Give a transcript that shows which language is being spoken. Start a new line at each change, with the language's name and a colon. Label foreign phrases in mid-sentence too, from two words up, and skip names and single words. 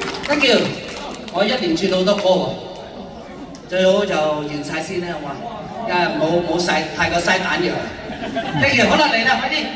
English: Thank you，
Cantonese: 我一連串好多歌喎，最好就完晒先啦，好嘛？因為冇曬太過嘥彈藥。
English: Thank you，
Cantonese: 好啦嚟啦，快啲！